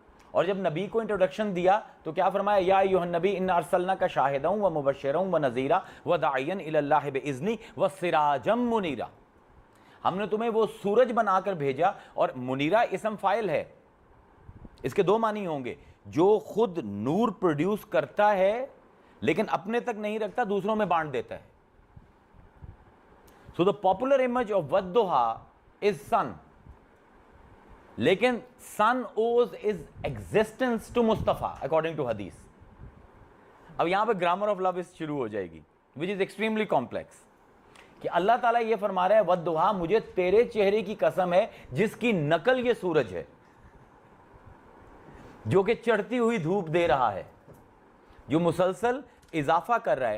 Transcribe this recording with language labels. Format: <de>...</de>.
<ur>اور جب نبی کو انٹروڈکشن دیا تو کیا فرمایا, یا ایھا النبی انا ارسلناک شاہدا و مبشرا و نذیرا و داعیا الی اللہ باذنی و سراجا منیرا. ہم نے تمہیں وہ سورج بنا کر بھیجا, اور منیرا اسم فاعل ہے. اس کے 2 معنی ہوں گے, جو خود نور پروڈیوس کرتا ہے لیکن اپنے تک نہیں رکھتا, دوسروں میں بانٹ دیتا ہے.</ur> <en>So the popular image of Wadduha is sun. لیکن sun owes its existence to Mustafa according to hadith.</en> <ur>اب یہاں پہ grammar of love شروع ہو جائے گی</ur> <en>which is extremely complex.</en> <ur>کہ اللہ تعالیٰ یہ فرما رہا ہے ودھا مجھے تیرے چہرے کی قسم ہے جس کی نقل یہ سورج ہے جو کہ چڑھتی ہوئی دھوپ دے رہا ہے, جو مسلسل اضافہ کر رہا ہے.</ur>